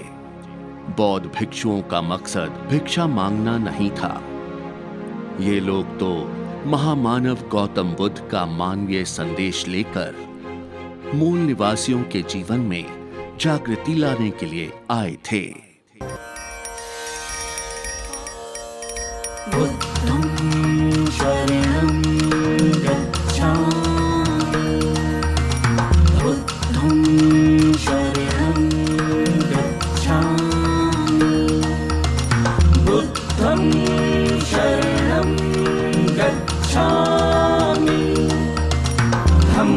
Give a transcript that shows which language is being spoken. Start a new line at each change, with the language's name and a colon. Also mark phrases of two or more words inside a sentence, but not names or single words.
Hindi: बौद्ध भिक्षुओं का मकसद भिक्षा मांगना नहीं था। ये लोग तो महामानव गौतम बुद्ध का मानवीय संदेश लेकर मूल निवासियों के जीवन में जागृति लाने के लिए आए थे।
Pali: बुद्धं शरणं गच्छामि, बुद्धं शरणं गच्छामि, बुद्धं शरणं गच्छामि,